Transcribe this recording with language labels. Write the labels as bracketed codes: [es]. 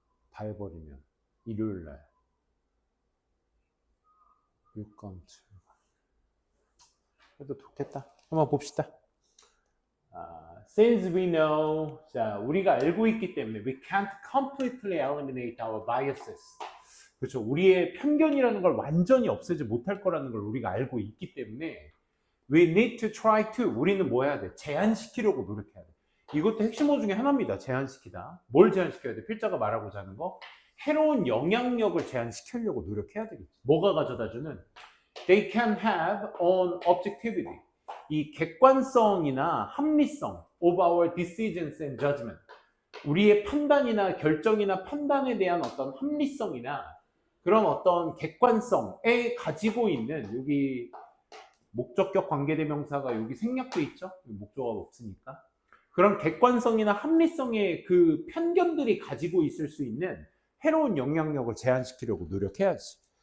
[ko] 다 해버리면 일요일날 6강 7강 그래도 좋겠다. 한번 봅시다. [en] Since we know, 자, [ko] 우리가 알고 있기 때문에 [en] we can't completely eliminate our biases. [ko] 그렇죠. 우리의 편견이라는 걸 완전히 없애지 못할 거라는 걸 우리가 알고 있기 때문에 [en] we need to try to, [ko] 우리는 뭐 해야 돼? 제한시키려고 노력해야 돼. 이것도 핵심어 중에 하나입니다. 제한시키다. 뭘 제한시켜야 돼? 필자가 말하고자 하는 거. 해로운 영향력을 제한시키려고 노력해야 되겠지. 뭐가 가져다주는? [en] They can have on objectivity. [ko] 이 객관성이나 합리성 [en] of our decisions and judgment. [ko] 우리의 판단이나 결정이나 판단에 대한 어떤 합리성이나 그런 어떤 객관성에 가지고 있는 여기 목적격 관계대명사가 여기 생략돼 있죠? 목적어가 없으니까. 그런 객관성이나 합리성의 그 편견들이 가지고 있을 수 있는 해로운 영향력을 제한시키려고 노력해야지.